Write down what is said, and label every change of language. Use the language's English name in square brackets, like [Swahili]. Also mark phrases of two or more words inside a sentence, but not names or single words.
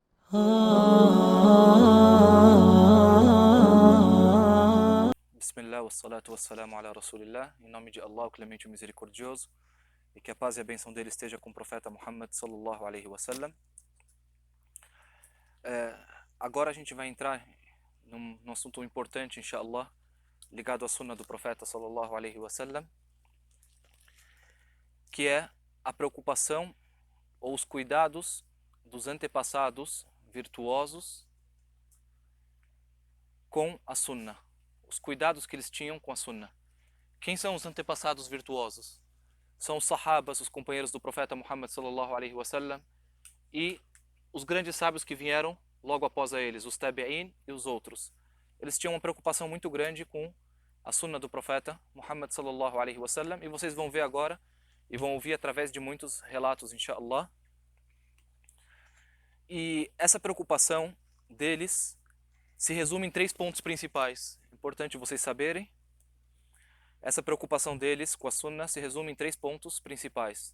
[Arabic] بسم الله، والصلاة والسلام على رسول الله. [Portuguese] Em nome de Allah, o clemente e o misericordioso, e que a paz e a bênção dele esteja com o profeta Muhammad [Arabic] صلى الله عليه وسلم. [Portuguese] Agora a gente vai entrar num assunto importante, inshallah, ligado à sunna do profeta [Arabic] صلى الله عليه وسلم, [Portuguese] que é a preocupação ou os cuidados dos antepassados virtuosos com a sunna. Os cuidados que eles tinham com a sunna. Quem são os antepassados virtuosos? São os sahabas, os companheiros do profeta Muhammad [Arabic] صلى الله عليه وسلم, [Portuguese] e os grandes sábios que vieram logo após a eles, os tabi'in e os outros. Eles tinham uma preocupação muito grande com a sunna do profeta Muhammad [Arabic] صلى الله عليه وسلم, [Portuguese] e vocês vão ver agora e vão ouvir através de muitos relatos, inshallah. E essa preocupação deles se resume em 3 pontos principais. Importante vocês saberem. Essa preocupação deles com a sunna se resume em 3 pontos principais.